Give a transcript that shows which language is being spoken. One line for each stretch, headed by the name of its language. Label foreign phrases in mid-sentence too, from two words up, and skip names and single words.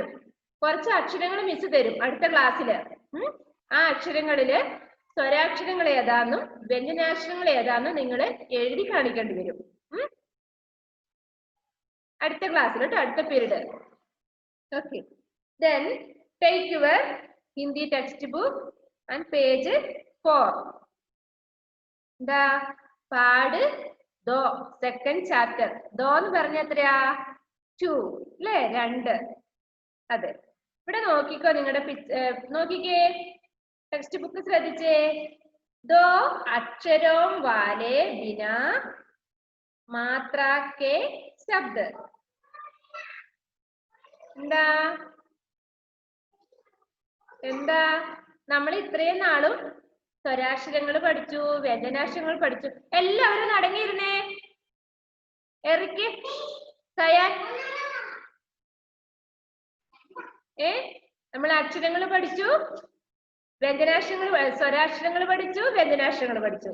Malayalam: കുറച്ച് അക്ഷരങ്ങൾ മിസ് തരും അടുത്ത ക്ലാസ്സില്. ആ അക്ഷരങ്ങളില് സ്വരാക്ഷരങ്ങൾ ഏതാന്നും വ്യഞ്ജനാക്ഷരങ്ങൾ ഏതാന്നും നിങ്ങൾ എഴുതി കാണിക്കേണ്ടി വരും അടുത്ത ക്ലാസ്സിൽ കേട്ടോ, അടുത്ത പീരീഡ്. ഓക്കെ.
English: Then take your Hindi textbook and page 4.
Malayalam: എന്താ?
Hindi: पाठ दो,
English: second chapter.
Malayalam: ദോ എന്ന് പറഞ്ഞ എത്രയാ? 2 അല്ലേ? 2. അതെ. ഇവിടെ നോക്കിക്കോ. നിങ്ങളുടെ നോക്കിക്കേ,
English: text book
Malayalam: ശ്രദ്ധിച്ചേ.
Hindi: दो अक्षरों वाले बिना मात्रा के शब्द
Malayalam: എന്താ എന്താ നമ്മൾ ഇത്രയും നാളും സ്വരാക്ഷരങ്ങൾ പഠിച്ചു, വ്യഞ്ജനാക്ഷരങ്ങൾ പഠിച്ചു. എല്ലാവരും അടങ്ങിയിരുന്നേ. എറിക്ക് സയാൻ നമ്മൾ അക്ഷരങ്ങൾ പഠിച്ചു, വ്യഞ്ജനാക്ഷരങ്ങൾ സ്വരാക്ഷരങ്ങൾ പഠിച്ചു, വ്യഞ്ജനാക്ഷരങ്ങൾ പഠിച്ചു.